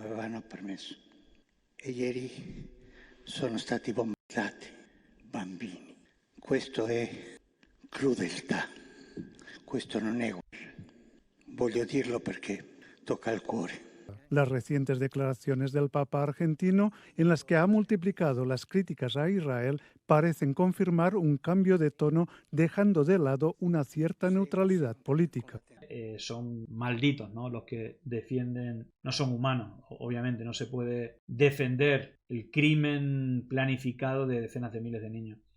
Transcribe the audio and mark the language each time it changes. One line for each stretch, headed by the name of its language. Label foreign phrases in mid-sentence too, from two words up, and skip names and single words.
Italian: avevano permesso. E ieri sono stati bombardati bambini. Questo è crudeltà, questo non è guerra. Voglio dirlo perché tocca al cuore.
Spanish: Las recientes declaraciones del Papa argentino, en las que ha multiplicado las críticas a Israel, parecen confirmar un cambio de tono, dejando de lado una cierta neutralidad política. Son malditos, ¿no? Los que defienden, no son humanos, obviamente, no se puede defender el crimen planificado de decenas de miles de niños.